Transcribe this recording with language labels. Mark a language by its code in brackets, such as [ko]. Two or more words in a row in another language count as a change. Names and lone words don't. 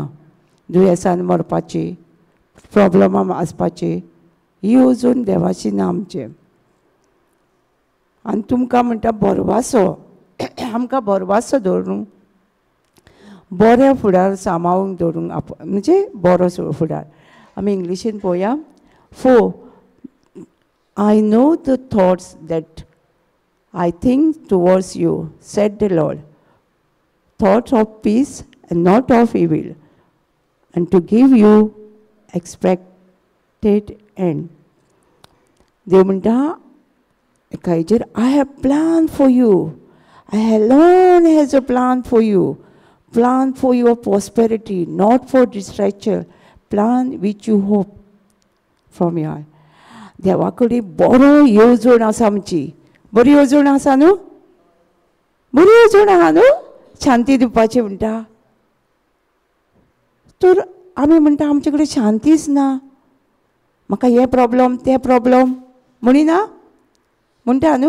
[kok] दुयेंसान मरपाची, प्रॉब्लमां आसपाची ही येवजण देवाची ना आमचे. आनी तुमकां म्हणटा बरवासो आमकां बरवासो दवरूंक, बऱ्या फुडार सांबाळूंक दवरूंक म्हणजे बरो फुडार. आमी इंग्लिशीन पळोवया. [en] For I know the thoughts that I think towards you, said the Lord, thoughts of peace and not of evil, and to give you expected end. [kok] देव म्हणटा एका हेजेर [en] I have planned for you. I alone has a plan for you. Plan for your prosperity, not for distraction. Plan which you hope from your. [kok] देवा कडेन बरो येवजण आसा आमची. बरी येवजण आसा न्हू? बरी येवजण आहा न्हू? शांती दिवपाची म्हणटा. तर आमी म्हणटा आमचे कडेन शांतीच ना. म्हाका हे प्रॉब्लम ते प्रॉब्लम म्हणिना म्हणटा न्हू.